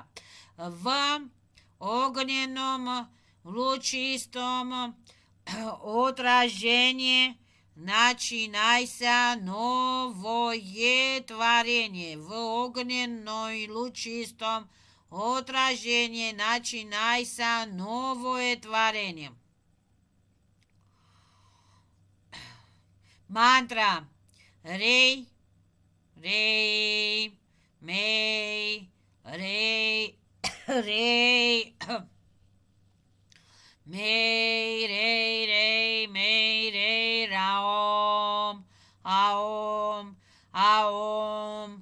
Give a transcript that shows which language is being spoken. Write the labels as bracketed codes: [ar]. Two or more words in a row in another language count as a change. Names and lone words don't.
[ru] В огненном лучистом отражении начинайся новое творение. В огненной лучистом отражении начинайся новое творение. Мантра. Рей, рей, мей, рей, рей. Мей, рей, рей, мей, рей, раом, аом, аом.